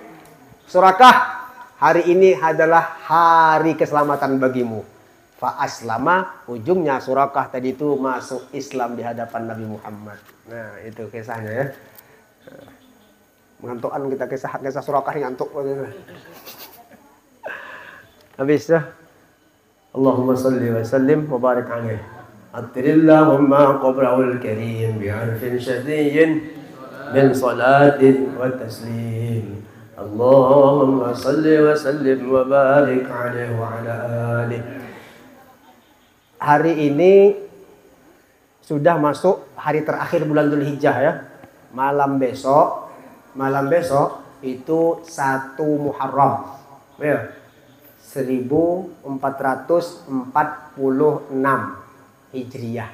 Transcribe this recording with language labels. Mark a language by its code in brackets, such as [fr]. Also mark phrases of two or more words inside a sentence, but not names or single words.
[id] Surakah, hari ini adalah hari keselamatan bagimu. [ar] فأسلم, [id] ujungnya Surakah tadi itu masuk Islam di hadapan Nabi Muhammad. Nah, itu kisahnya ya. Mengantukan kita kisah Surakah yang ngantuk. Habis ya. [ar] اللهم صل وسلم وبارك عليه. عطر اللهم قبره الكريم بعرف شذي من صلاة وتسليم. اللهم صل وسلم وبارك عليه وعلى آله. [id] Hari ini sudah masuk hari terakhir bulan Dzulhijjah ya. Malam besok itu 1 Muharram. Ya. 1446 Hijriah.